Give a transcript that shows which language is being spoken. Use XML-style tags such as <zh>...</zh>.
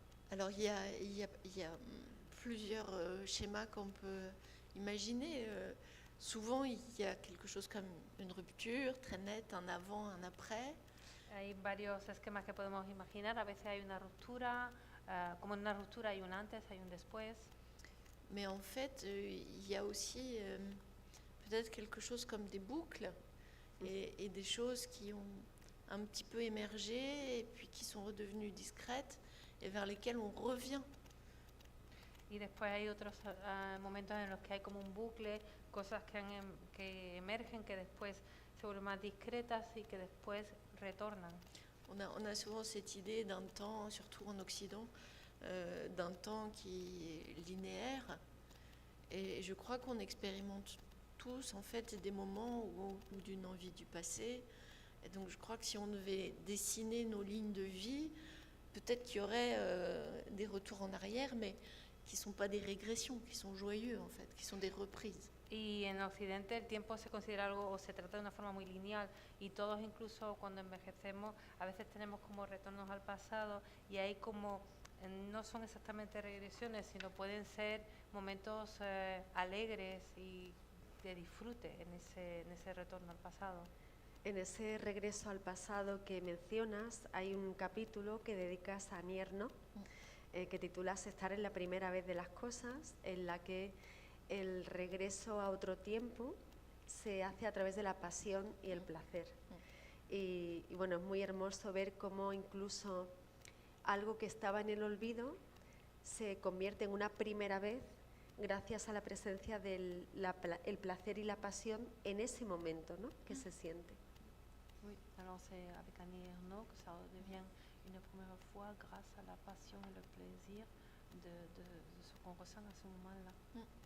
<fr>Alors il y a plusieurs schémas qu'on peut imaginer. Souvent il y a quelque chose comme une rupture très nette, un avant, un après.</fr> <es>Hay varios esquemas que podemos imaginar. A veces hay una ruptura, como en una ruptura hay un antes, hay un después.</es> <fr>Mais en fait, il y a aussi peut-être quelque chose comme des boucles et des choses qui ont un petit peu émergé et puis qui sont redevenues discrètes et vers lesquelles on revient.</fr> <es>Y después hay otros momentos en los que hay como un bucle, cosas que emergen, que después se vuelven más discretas y que después retornan.</es> <fr>On a souvent cette idée d'un temps, surtout en Occident, d'un temps qui est linéaire. Et je crois qu'on expérimente tous en fait des moments ou d'une envie du passé. Et donc je crois que si on devait dessiner nos lignes de vie, peut-être qu'il y aurait des retours en arrière, mais qui ne sont pas des régressions, qui sont joyeux en fait, qui sont des reprises.</fr> <es>Y en Occidente el tiempo se considera algo o se trata de una forma muy lineal y todos incluso cuando envejecemos a veces tenemos como retornos al pasado y hay como no son exactamente regresiones sino pueden ser momentos alegres y de disfrute en ese retorno al pasado. En ese regreso al pasado que mencionas hay un capítulo que dedicas a Nierno que titulas Estar en la primera vez de las cosas, en la que el regreso a otro tiempo se hace a través de la pasión y el placer. Y bueno, es muy hermoso ver cómo incluso algo que estaba en el olvido se convierte en una primera vez gracias a la presencia del el placer y la pasión en ese momento, ¿no? Que se siente.</es> <fr>Oui, alors c'est avec Annie Ernaux que ça devient une première fois grâce à la passion et le plaisir de ce qu'on ressent à ce moment-là.</fr>